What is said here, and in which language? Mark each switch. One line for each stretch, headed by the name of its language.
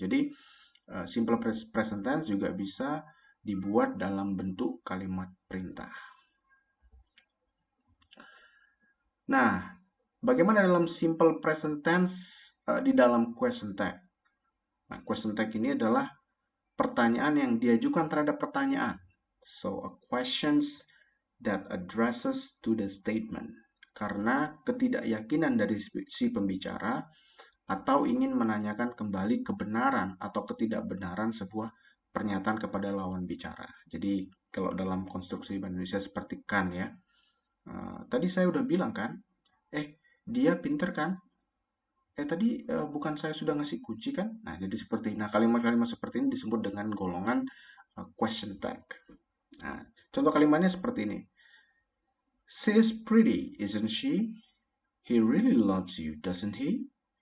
Indonesian: Jadi simple present tense juga bisa dibuat dalam bentuk kalimat perintah. Nah, bagaimana dalam simple present tense di dalam question tag? Nah, question tag ini adalah pertanyaan yang diajukan terhadap pertanyaan.
English: So, a questions that addresses to the statement.
Indonesian: Karena ketidakyakinan dari si pembicara atau ingin menanyakan kembali kebenaran atau ketidakbenaran sebuah pernyataan kepada lawan bicara. Jadi, kalau dalam konstruksi bahasa Indonesia seperti kan ya. Tadi saya udah bilang kan, dia pinter kan? Tadi bukan saya sudah ngasih kunci kan? Nah, jadi seperti kalimat-kalimat seperti ini disebut dengan golongan question tag. Nah, contoh kalimatnya seperti ini.
English: She is pretty, isn't she? He really loves you, doesn't he?